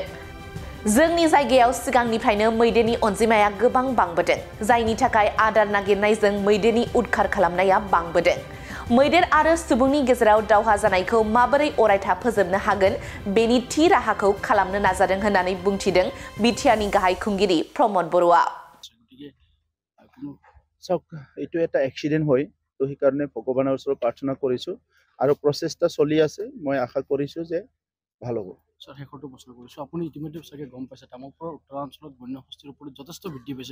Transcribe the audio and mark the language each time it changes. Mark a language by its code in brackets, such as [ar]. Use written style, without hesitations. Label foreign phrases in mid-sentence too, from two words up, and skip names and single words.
[brx] जोंनि जायगायाव सिगांनिफ्रायनो मैदेरनि अनजिमाया गोबां बांबोदों, जायनि थाखाय आदार नागिरनायजों मैदेरनि उदखार खालामनाया बांबोदों। मैदेर आरो सुबुंनि गेजेराव दावहा जानायखौ माबोरै अरायथा फोजोबनो हागोन बेनि थि राहाखौ खालामनो नाजादों होननानै बुंथिदों बिटिआरनि गाहाय खुंगिरि प्रमद बर'आ। [as] এইটো এটা এক্সিডেন্ট হয়, তো সেইকাৰণে ভগৱানৰ ওচৰত প্ৰাৰ্থনা কৰিছো আৰু প্ৰচেষ্টা চলি আছে। মই আশা কৰিছো যে ভাল হ'ব। স্যার শেষৰটো প্ৰশ্ন কৰিছো, আপুনি ইতিমধ্যে চাগে গম পাইছে তামোলপুৰৰ উত্তৰাঞ্চলত বন্য হস্তীৰ ওপৰত যথেষ্ট বৃদ্ধি পাইছে।